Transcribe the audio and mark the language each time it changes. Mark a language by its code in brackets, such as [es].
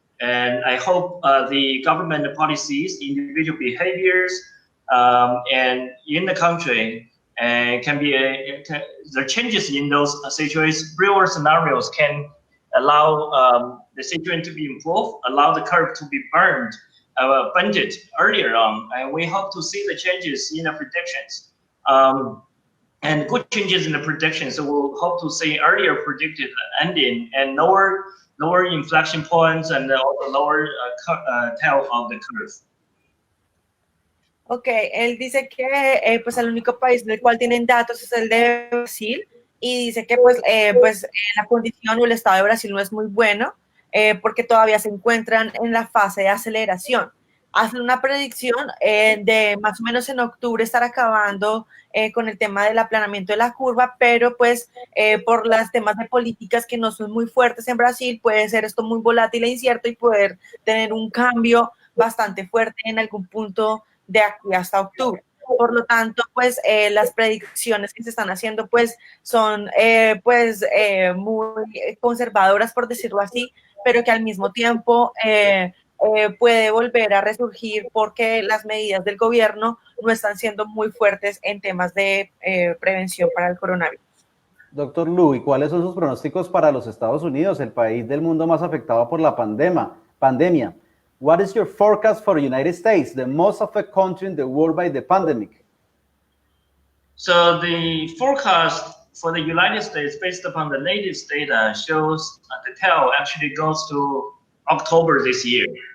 [en] And I hope the government policies, individual behaviors, and in the country can be the changes in those situations, real scenarios can allow the situation to be improved, allow the curve to be bended earlier on, and we hope to see the changes in the predictions. And good changes in the predictions, so we'll hope to see earlier predicted ending and lower inflection points and also lower tail of the curve. [es] Ok, él dice que pues el único país del cual tienen datos es el de Brasil y dice que la condición o el estado de Brasil no es muy bueno porque todavía se encuentran en la fase de aceleración. Hacen una predicción de más o menos en octubre estar acabando con el tema del aplanamiento de la curva, pero pues por los temas de políticas que no son muy fuertes en Brasil, puede ser esto muy volátil e incierto y poder tener un cambio bastante fuerte en algún punto de aquí hasta octubre. Por lo tanto, pues las predicciones que se están haciendo pues son muy conservadoras, por decirlo así, pero que al mismo tiempo puede volver a resurgir porque las medidas del gobierno no están siendo muy fuertes en temas de prevención para el coronavirus. Doctor Luo, ¿y cuáles son sus pronósticos para los Estados Unidos, el país del mundo más afectado por la pandemia? [en] What is your forecast for the United States, the most affected country in the world by the pandemic? So the forecast for the United States, based upon the latest data, shows the tail actually goes to October this year.